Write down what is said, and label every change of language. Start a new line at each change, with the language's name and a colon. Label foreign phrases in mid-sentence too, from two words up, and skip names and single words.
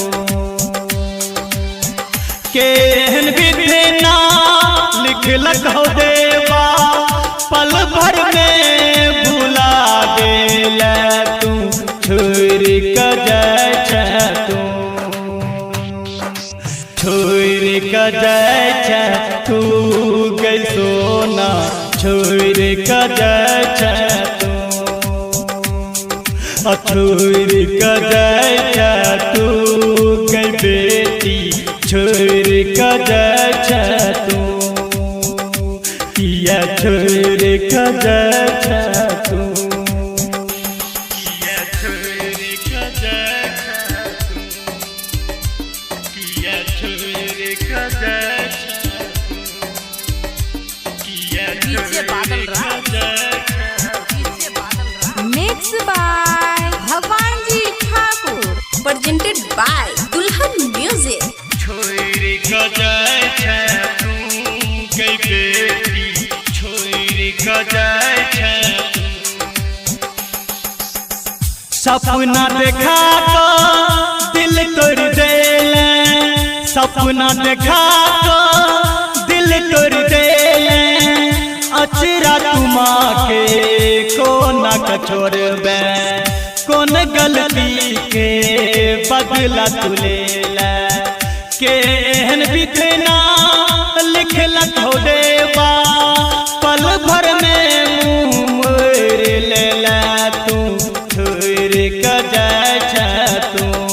Maithili: केहन विधि ना लिखलक हो देवा पल भर में भुला देला तू, छोड़ क जाय छै तू, छोड़ क जाय छै तू गई सोना, छोड़ क जाय छै तू, छोड़ क जाय छै तू गई बेटी, छोड़ क जाय छै तू, किया छोड़ क जाय छै तू, किया छोड़ क जाय छै तू, किया छोड़ क जाय छै तू, किया डीजे बादल राज, डीजे बादल राज
English: mix by
Maithili: भगवान जी ठाकुर,
English: presented by Dulhan Music.
Maithili: छोड़ क जाय छै तू गई बेटी, छोड़ क जाय छै तू, सपना देखा तो दिल तोड़ देले, सपना देखा तो दिल तोड़ देले, अचरा तुमा के कोना क छोड़बे, कौन गलती के बदला तू लेला, केहन बितना लिखलक हो देवा पल भर में मुँह मोड़ लेला तू, छोड़ क जाय छै तू,